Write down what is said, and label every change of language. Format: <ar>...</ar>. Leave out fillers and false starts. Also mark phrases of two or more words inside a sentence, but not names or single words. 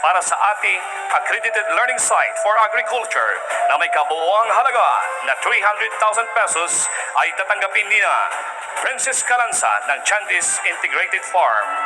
<tl>para sa ATI Accredited Learning Site for Agriculture na may kabuoang halaga na 300,000 pesos ay tatanggapin nina Princess Calanza ng Chandis Integrated Farm.</tl>